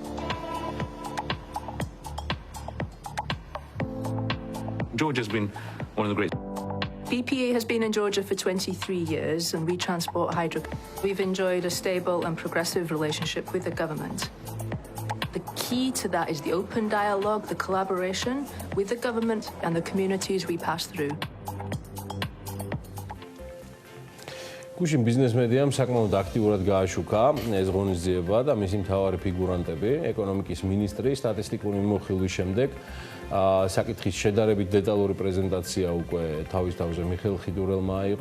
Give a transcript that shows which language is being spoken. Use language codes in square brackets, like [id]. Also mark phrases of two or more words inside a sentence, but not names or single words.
[en] Georgia's been one of the great. BPA has been in Georgia for 23 years and we transport hydrocarbons. We've enjoyed a stable and progressive relationship with the government. The key to that is the open dialogue, the collaboration with the government and the communities we pass through. [ka] გუშინ ბიზნეს მედიამ საკმაოდ აქტიურად გააშუქა ეს ღონისძიება და მისი მთავარი ფიგურანტები, ეკონომიკის მინისტრი, სტატისტიკური მიმოხილვის შემდეგ საკითხის შედარებით დეტალური პრეზენტაცია უკვე თავის თავზე მიხეილ ხიდურელმა აიღო.